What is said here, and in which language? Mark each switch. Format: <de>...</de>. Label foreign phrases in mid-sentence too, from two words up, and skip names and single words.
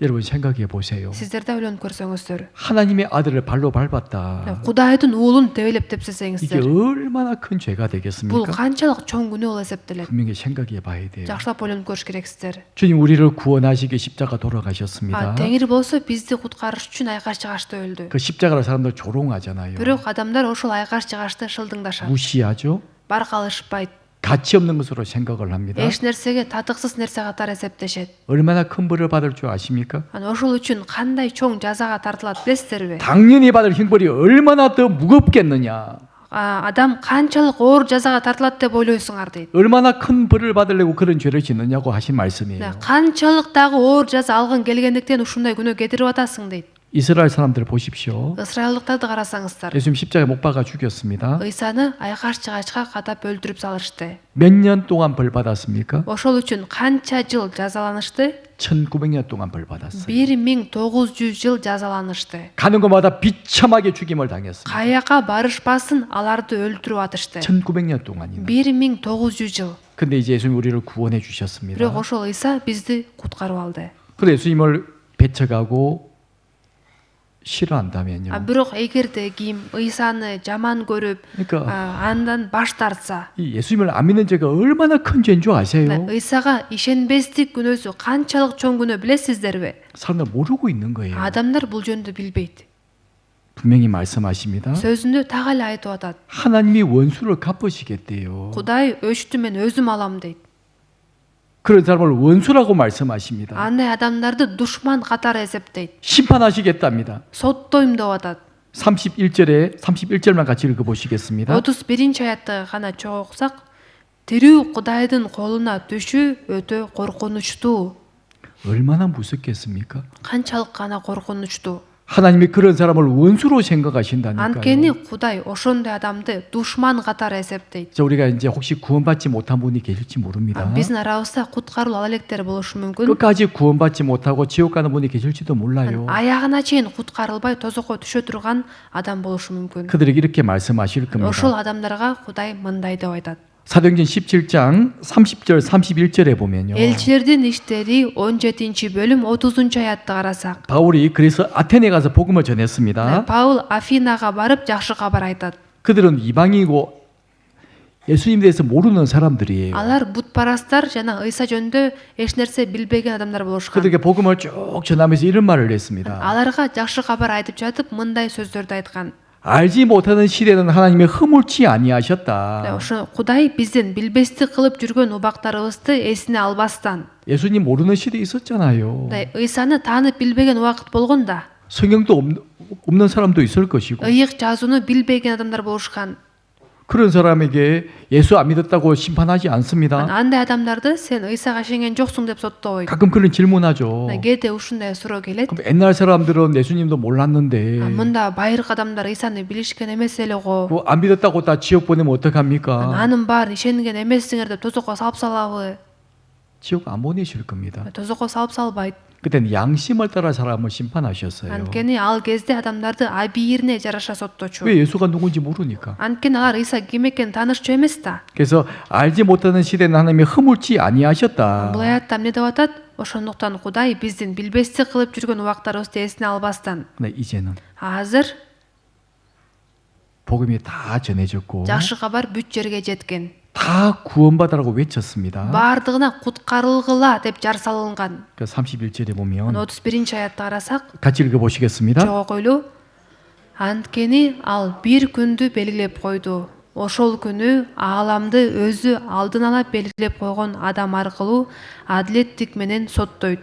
<ko>여러분 생각해 보세요.</ko> <ky>Сиздер да ойлонуп көрсөңүздөр.</ky> <ko>하나님의 아들을 발로 밟았다.</ko> <ky>Кудайдын уулун тебелеп</ky> <ko>이게</ko> <ky>тепсесеңиздер,</ky> <ko>얼마나 큰 죄가</ko> <ky>бул</ky> <ko>되겠습니까?</ko> <ky>канчалык чоң күнөө болуп эсептелет.</ky> <ko>분명히 생각해 봐야 돼요.</ko> <ky>Жакшылап ойлонуп көрүш керексиздер.</ky> <ko>주님 우리를 구원하시기 십자가 돌아가셨습니다.</ko> <ky>Теңир болсо бизди куткарыш үчүн айкаш жыгачта өлдү.</ky> <ko>그 십자가를 사람들 조롱하잖아요.</ko> <ky>Бирок адамдар ошол айкаш жыгачты шылдыңдашат.</ky> <ko>무시하죠.</ko> <ky>Баркалышпайт.</ky> <ko>가치 없는 것으로 생각을 합니다.</ko> <ky>Эч нерсеге татыксыз нерсе катары эсептешет.</ky> <ko>얼마나 큰 벌을 받을 줄 아십니까?</ko> <ky>Анан ошол үчүн кандай чоң жазага тартылат билесиздерби?</ky> <ko>당연히 받을 형벌이 얼마나 더 무겁겠느냐.</ko> <ky>Адам канчалык оор жазага тартылат деп ойлойсуңар дейт.</ky> <ko>얼마나 큰 벌을 받으려고 그런 죄를 짓느냐고 하신 말씀이에요.</ko> <ky>Канчалык дагы оор жаза алгың келгендиктен ушундай күнөө кетирип атасың дейт.</ky> <ko>이스라엘 사람들 보십시오.</ko> <ky>Ысрайылдыктарды карасаңыздар.</ky> <ko>예수님 십자가에 못 박아 죽였습니다.</ko> <ky>Ыйсаны айкаш жыгачка катап өлтүрүп салышты.</ky> <ko>몇 년 동안 벌 받았습니까?</ko> <ky>Ошол үчүн канча жыл жазаланышты?</ky> <ko>1900년 동안 벌 받았어요.</ko> <ky>1900 жыл жазаланышты.</ky> <ko>가는 곳마다 비참하게 죽임을 당했습니다.</ko> <ky>Каяка барышпасын аларды өлтүрүп атышты.</ky> <ko>1900년 동안이나.</ko> <ky>1900 жыл.</ky> <ko>근데 이제 예수님 우리를 구원해 주셨습니다.</ko> <ky>Бирок ошол Ыйса бизди куткарып алды.</ky> <ko>그래 예수님을 배척하고 싫어한다면요.</ko> <ky>Бирок эгерде ким Ыйсаны жаман көрүп,</ky> <ko>그러니까</ko> <ky>андан баш тартса,</ky> <ko>이 예수님을 안 믿는 죄가 얼마나 큰 죄인 줄 아세요?</ko> <ky>Ыйсага ишенбестик күнөөсү канчалык чоң күнөө билесиздерби?</ky> <ko>사람들 모르고 있는 거예요.</ko> <ky>Адамдар бул жөнүндө билбейт.</ky> <ko>분명히 말씀하십니다.</ko> <ky>Сөзүндө так эле айтып атат.</ky> <ko>하나님이 원수를 갚으시겠대요.</ko> <ky>Кудай өчтү мен өзүм алам дейт.</ky> <ko>그런 사람을 원수라고 말씀하십니다.</ko> <ky>Андай адамдарды душман катары эсептейт.</ky> <ko>심판하시겠답니다.</ko> <ky>Соттойм деп атат.</ky> <ko>31절만 같이 읽어보시겠습니다.</ko> <ky>31 аятты гана чогуу окусак, тирүү Кудайдын колуна түшүү өтө коркунучтуу.</ky> <ko>얼마나 무섭겠습니까?</ko> <ky>Канчалык гана коркунучтуу.</ky> <ko>하나님이 그런 사람을 원수로 생각하신다니까요.</ko> <ky>Анткени Кудай ошондой адамды душман катары эсептейт.</ky> <ko>자, 우리가 이제 혹시 구원받지 못한 분이 계실지 모릅니다.</ko> <ky>Биздин арабызда куткарылып ала электер болушу мүмкүн.</ky> <ko>끝까지 구원받지 못하고 지옥 가는 분이 계실지도 몰라요.</ko> <ky>Аягына чейин куткарылбай тозокко түшө турган адам болушу мүмкүн.</ky> <ko>그들에게 이렇게 말씀하실 겁니다.</ko> <ky>Ошол адамдарга Кудай мындай деп айтат.</ky> <ko>사도행전 17장 30절 31절에 보면요.</ko> <ky>Элчилердин иштери 17 бөлүм 30 аятты карасак,</ky> <ko>바울이 그래서 아테네 가서 복음을 전했습니다.</ko> <ky>Паул Афинага барып жакшы кабар айтат.</ky> <ko>그들은 이방이고 예수님에 대해서 모르는 사람들이에요.</ko> <ky>Алар бутпарастар жана Ыйса жөнүндө эч нерсе билбеген адамдар болушкан.</ky> <ko>그들에게 복음을 쭉 전하면서 이런 말을 했습니다.</ko> <ky>Аларга жакшы кабар айтып жатып мындай сөздөрдү айткан.</ky> <ko>알지 못하는 시대는 하나님의 허물치 아니하셨다.</ko> <ky>Ошо Кудай биздин билбестик кылып жүргөн убактарыбызды эсине албастан.</ky> <ko>예수님 모르는 시대 있었잖아요.</ko> <ky>Ыйсаны таанып билбеген убакыт болгон да.</ky> <ko>성경도 없는 사람도 있을 것이고</ko> <ky>Ыйык жазууну билбеген адамдар болушкан.</ky> <ko>그런 사람에게 예수 안 믿었다고 심판하지 않습니다.</ko> <ky>Андай адамдарды сен Ыйсага ишенген жоксуң деп соттобойт.</ky> <ko>가끔 그런 질문하죠.</ko> <ky>Кээде ушундай суроо келет.</ky> <ko>그럼 옛날 사람들은 예수님도 몰랐는데</ko> <ky>Мында байыркы адамдар Ыйсаны билишкен эмес эле го.</ky> <ko>안 믿었다고 다 지옥 보내면 어떡합니까?</ko> <ky>Анын баарын ишенген эмессиңер деп тозокко салып салабы?</ky> <ko>지옥 안 보내실 겁니다.</ko> <ky>Тозокко салып салбайт.</ky> <ko>그때는 양심을 따라 사람을 심판하셨어요.</ko> <ky>Анткени ал кезде адамдарды абийирине жараша сотточу.</ky> <ko>왜 예수가 누군지 모르니까.</ko> <ky>Анткени алар Ыйса ким экенин таанышчу эмес да.</ky> <ko>그래서 알지 못하는 시대는 하나님이 허물지 아니하셨다.</ko> <ky>Бул аятта эмне деп атат? Ошондуктан Кудай биздин билбестик кылып жүргөн убактарыбызды эсине албастан.</ky> <ko>근데 이제는</ko> <ky>Азыр</ky> <ko>복음이 다 전해졌고</ko> <ky>жакшы кабар бүт жерге жеткен.</ky> <ko>다 구원받으라고 외쳤습니다.</ko> <ky>Бардыгына куткарылгыла деп жар салынган.</ky> <ko>그 31절에 보면</ko> <ky>31 аятты карасак,</ky> <ko>같이 읽어보시겠습니다.</ko> <ky>чогуу анткени ал бир күндү белгилеп койду. Ошол күнү ааламды өзү алдын ала белгилеп койгон адам аркылуу адилеттик менен соттойт.</ky>